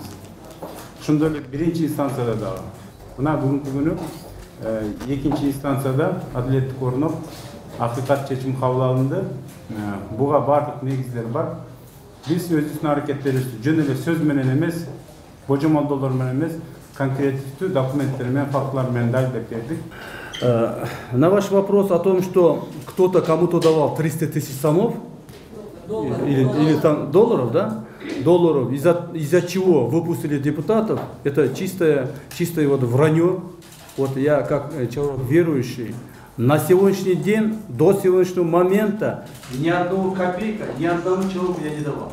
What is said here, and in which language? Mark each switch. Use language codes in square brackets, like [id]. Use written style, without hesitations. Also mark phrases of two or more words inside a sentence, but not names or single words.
[ky] Ошондой эле биринчи инстанцияда дагы. Мына бүгүнкү күнү экинчи инстанцияда адилеттик орнуп, акыйкат чечим кабыл алынды. Буга бардык негиздер бар. Биз өзүбүздүн аракеттерибизди жөн эле сөз менен эмес, божомолдоолор менен эмес, конкреттүү документтер менен, фактылар менен далилдеп бердик. [ru] На ваш вопрос о том, что кто-то кому-то давал 300 тысяч сомов или там долларов, да? Долларов, из-за чего выпустили депутатов, это чистое вот вранье. Вот я как человек верующий, на сегодняшний день, до сегодняшнего момента, ни одного копейка, ни одному человеку я не давал.